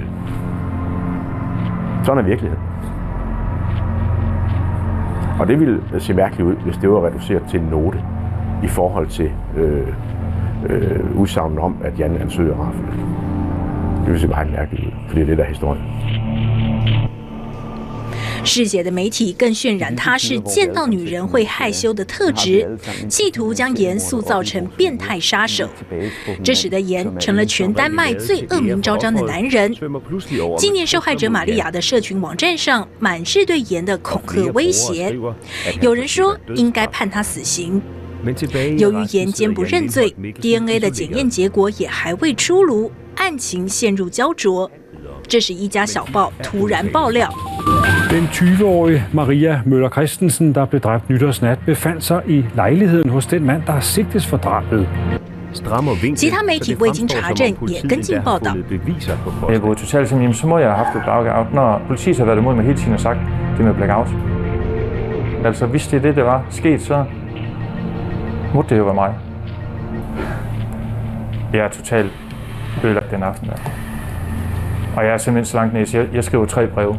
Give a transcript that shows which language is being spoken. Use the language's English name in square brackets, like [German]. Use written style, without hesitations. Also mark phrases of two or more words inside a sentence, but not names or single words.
[Danish] Sådan er virkeligheden. Og det ville se mærkeligt ud, hvis det var reduceret til en note i forhold til udsagnet om, at Jan er en sød og rar fyr. Det ville se meget mærkeligt ud, for det er det, der er historien. [Chinese] 世界的媒体更渲染他是见到女人会害羞的特质，企图将严塑造成变态杀手。这使得严成了全丹麦最恶名昭彰的男人。今年受害者玛利亚的社群网站上满是对严的恐吓威胁，有人说应该判他死刑。由于严坚不认罪 ，DNA 的检验结果也还未出炉，案情陷入焦灼。这时，一家小报突然爆料。 [Danish] Den 20-årige Maria Møller Christensen, der blev dræbt nytårsnat, befandt sig i lejligheden hos den mand, der sigtes for drabet. [Chinese] 其他媒体未经查证也跟进报道。 [Danish] Jeg er gået totalt som, så må jeg have haft et blackout, når politiet har været imod mig hele tiden og sagt, det med blackout. Altså, hvis det er det var sket, så må det jo være mig. Jeg er totalt ødelagt den aften der. Og jeg er simpelthen så langt ned, jeg skriver 3 breve.